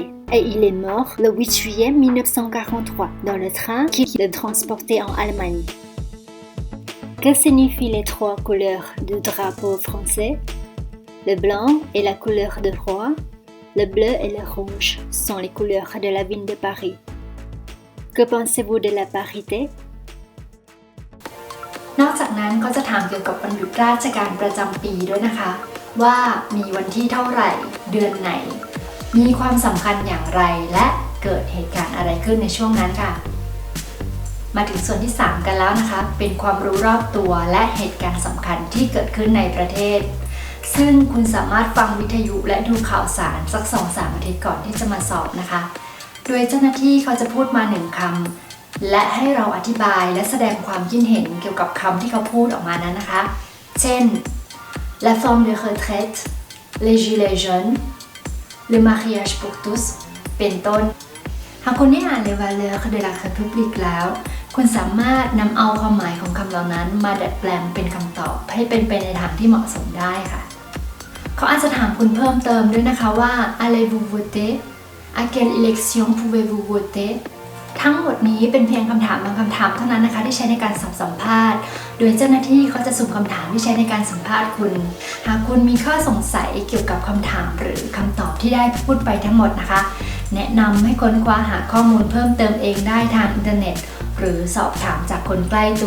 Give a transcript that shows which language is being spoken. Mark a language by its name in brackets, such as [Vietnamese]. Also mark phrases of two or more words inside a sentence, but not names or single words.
[French] Et il est mort le 8 juillet 1943 dans le train qui le transportait en Allemagne. Que signifient les trois couleurs du drapeau français? Le blanc est la couleur de roi, le bleu et le rouge sont les couleurs de la ville de Paris. Que pensez-vous de la parité? [Thai] นอกจากนั้นก็จะถามเกี่ยวกับวันหยุดราชการประจำปีด้วยนะคะว่ามีวันที่เท่าไหร่เดือนไหนมีความสำคัญอย่างไรและเกิดเหตุ การณ์อะไรขึ้นในช่วงนั้นค่ะมาถึงส่วนที่ 3 กันแล้วนะคะเป็นความรู้รอบตัวและเหตุการณ์ สำคัญที่เกิดขึ้นในประเทศซึ่งคุณสามารถฟังวิทยุและดูข่าวสารสัก 2-3 อาทิตย์ก่อนที่จะมาสอบนะคะโดยเจ้าหน้าที่เขาจะพูดมา1 คำและให้เราอธิบายและแสดงความคิดเห็นเกี่ยวกับคำที่เขาพูดออกมานั้นนะคะเช่น [French] la forme de retraite les gilets jaunes le mariage pour tous [Thai] เป็นต้นหากคุณได้อ่าน [French] les valeurs de la République [Thai] แล้วคุณสามารถนำเอาความหมายของคำเหล่านั้นมาดัดแปลงเป็นคำตอบให้เป็นไปในทางที่เหมาะสมได้ค่ะเขาอาจจะถาม คุณเพิ่มเติมด้วยนะคะว่า [French] allez-vous voter à quelle élection pouvez-vous voter [Thai] ทั้งหมดนี้เป็นเพียงคำถามบางคำถามเท่านั้นนะคะที่ใช้ในการสัมภาษณ์โดยเจ้าหน้าที่เขาจะสุ่มคำถามที่ใช้ในการสัมภาษณ์คุณหากคุณมีข้อสงสัยเกี่ยวกับคำถามหรือคำตอบที่ได้พูดไปทั้งหมดนะคะแนะนำให้ค้นคว้าหาข้อมูลเพิ่มเติมเองได้ทางอินเทอร์เน็ตหรือสอบถามจากคนใกล้ตัว